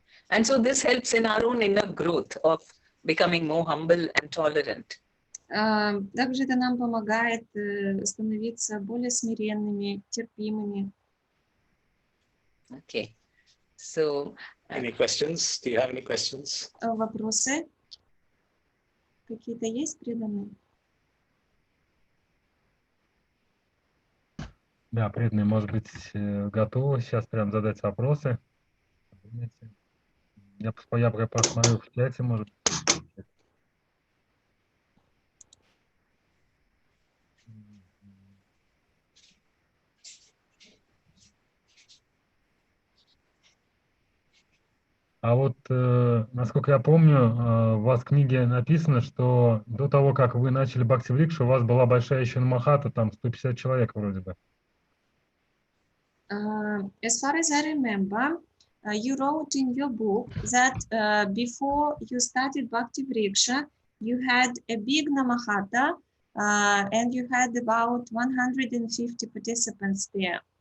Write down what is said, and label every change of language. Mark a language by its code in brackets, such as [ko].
[en] And so this helps in our own inner growth of becoming more humble and tolerant. [ru] Также это нам помогает становиться более смиренными, терпимыми. [en] Okay. So, any questions? Do you have any questions? [ru] Вопросы? Какие-то есть преданные? Да, преданные, может быть, готовы сейчас прям задать вопросы. Я пока посмотрю в чате, может. А вот, насколько я помню, у вас в книге написано, что до того, как вы начали Бхакти-врикшу, у вас была большая еще намахата, там 150 человек вроде бы. [en] As far as I remember, you wrote in your book that before you started Bhakti-vriksha, you had a big namahata and you had about 150 participants there.